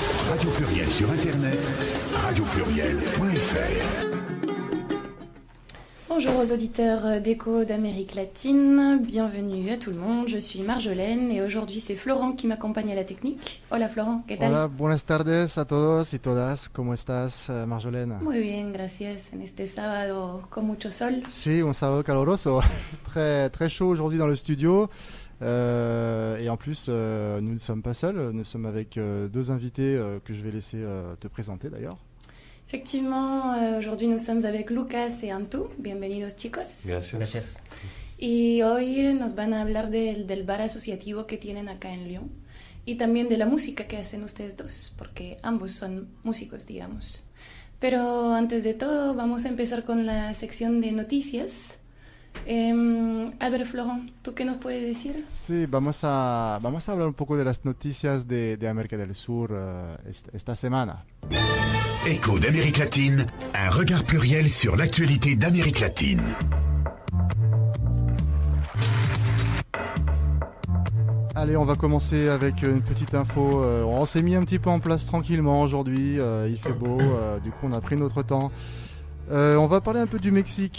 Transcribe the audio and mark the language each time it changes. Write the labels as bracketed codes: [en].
[fr] Radio Pluriel sur Internet, radiopluriel.fr. Bonjour aux auditeurs d'Écho d'Amérique latine, bienvenue à tout le monde, je suis Marjolaine et aujourd'hui c'est Florent qui m'accompagne à la technique. [es] Hola Florent, ¿qué tal? Hola, buenas tardes a todos y todas, ¿cómo estás Marjolaine? Muy bien, gracias, en este sábado con mucho sol. Sí, un sábado caluroso, [fr] très chaud aujourd'hui dans le studio. Et en plus, nous ne sommes pas seuls, nous sommes avec deux invités que je vais laisser te présenter d'ailleurs. Effectivement, aujourd'hui nous sommes avec Lucas et Antu. [es] Bienvenidos chicos. Gracias. Y hoy nos van a hablar del bar asociativo que tienen acá en Lyon y también de la música que hacen ustedes dos, porque ambos son músicos, digamos. Pero antes de todo vamos a empezar con la sección de noticias. A ver, Florent, ¿tú qué nos puedes decir? Sí, vamos a hablar un poco de las noticias de América del Sur esta semana. [fr] Écho d'Amérique latine, un regard pluriel sur l'actualité d'Amérique latine. Allez, on va commencer avec une petite info. On s'est mis un petit peu en place tranquillement aujourd'hui. Il fait beau, du coup on a pris notre temps. On va parler un peu du Mexique.